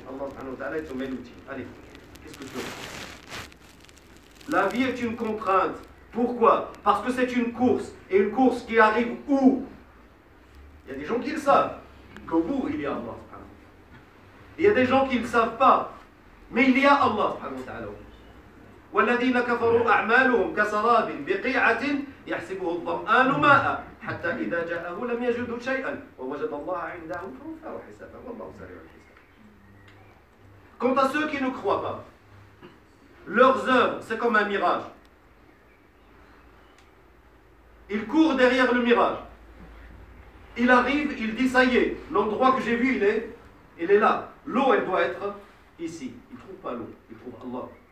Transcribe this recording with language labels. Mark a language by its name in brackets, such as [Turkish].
[French] Allah subhanahu wa ta'ala est au même outil. Allez, qu'est-ce que tu veux ? La vie est une contrainte. Pourquoi ? Parce que c'est une course. Et une course qui arrive où ? Il y a des gens qui le savent. Qu'au bout, il y a Allah subhanahu wa ta'ala. Il y a des gens qui ne le savent pas. Mais il y a Allah subhanahu wa ta'ala. [Arabic] والذين كفروا أعمالهم كسراب بقيعة يحسبه الظمآن ماء حتى إذا جاءه لم يجد شيئا ووجد الله عنده فوفاه حسابا والله سريع الحساب. [French] Quant à ceux qui ne croient pas, leurs œuvres, c'est comme un mirage. Ils courent derrière le mirage. Il arrive, il dit ça y est, l'endroit que j'ai vu, il est là. L'eau, elle doit être ici. Il ne trouve pas l'eau, il trouve Allah.